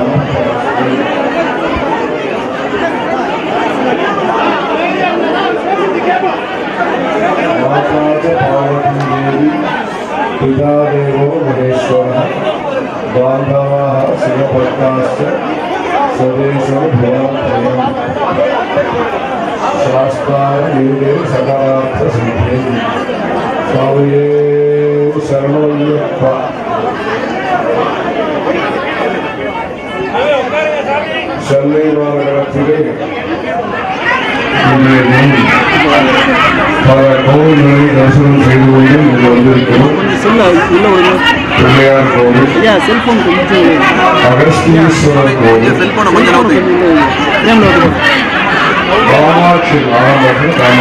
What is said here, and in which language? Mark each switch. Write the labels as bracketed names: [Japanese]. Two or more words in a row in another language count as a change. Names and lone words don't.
[Sanskrit] माताच्च पार्वती देवी पिता देवो महेश्वरः बान्धवाः शिवभक्ताश्च सर्वेषां भवन्त्ययम् शास्त्रायुगे सकारार्थसिद्धे [Tamil] சுவாமியே சரணமய்யப்ப சென்னைவாரத்திலே பல கோவில்களை தரிசனம் செய்து கொண்டு இங்கு வந்திருக்கிறோம். பிள்ளையார் கோவில், அகஸ்தீஸ்வரர் கோவில், காமாட்சி ஆரம்பத்தில்